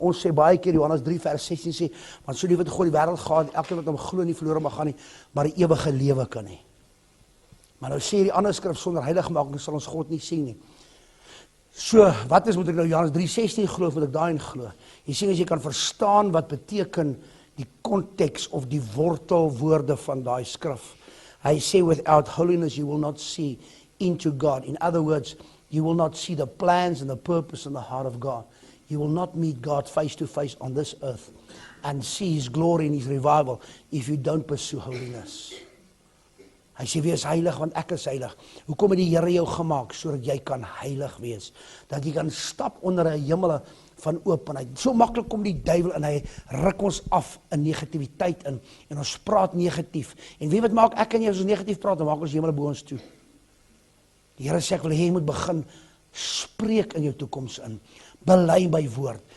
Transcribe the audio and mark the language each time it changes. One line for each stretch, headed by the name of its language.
Afrikaans: Ons sê baie keer Johannes 3 vers 16 sê, want so lief het God die wêreld gehad, elkeen wat hom glo nie verlore mag gaan nie, maar die ewige lewe kan hê. Maar nou sê die ander skrif, sonder heiligmaking sal ons God nie sien nie. So, wat is, moet ek nou Johannes 3:16 glo, moet ek daarin glo? Jy sien, as jy kan verstaan wat beteken die konteks of die wortelwoorde van daai skrif. Hy sê,
English: without holiness you will not see into God. In other words, you will not see the plans and the purpose and the heart of God. You will not meet God face to face on this earth and see His glory and His revival if you don't pursue holiness.
Afrikaans: Hy sê, wees heilig, want ek is heilig. Hoekom het die Here jou gemaak, sodat jy kan heilig wees? Dat jy kan stap onder 'n hemel van openheid. So maklik kom die duiwel en hy ruk ons af in negativiteit in, en ons praat negatief. En weet wat maak ek en jy as ons negatief praat, dan maak ons hemel bo ons toe. Die Here sê, ek wil hê jy moet begin spreek in jou toekoms in. Bely my woord.